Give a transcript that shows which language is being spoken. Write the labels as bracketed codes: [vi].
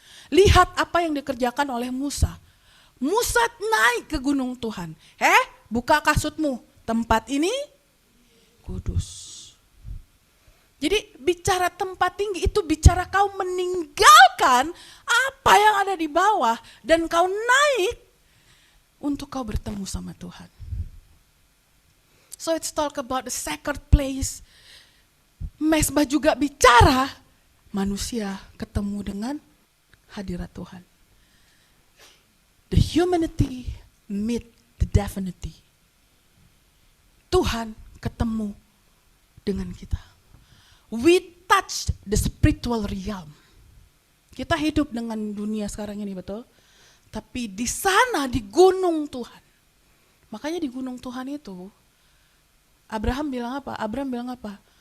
[id] Lihat apa yang dikerjakan oleh Musa. Musa naik ke gunung Tuhan. Buka kasutmu, tempat ini kudus. Jadi bicara tempat tinggi itu bicara kau meninggalkan apa yang ada di bawah dan kau naik untuk kau bertemu sama Tuhan. [en] So it's talk about the sacred place. [id] Mesbah juga bicara manusia ketemu dengan hadirat Tuhan. [en] The humanity meet the divinity. [id] Tuhan ketemu dengan kita. [en] We touch the spiritual realm. [id] Kita hidup dengan dunia sekarang ini, betul? Tapi di sana, di gunung Tuhan. Makanya di gunung Tuhan itu, Abraham bilang apa?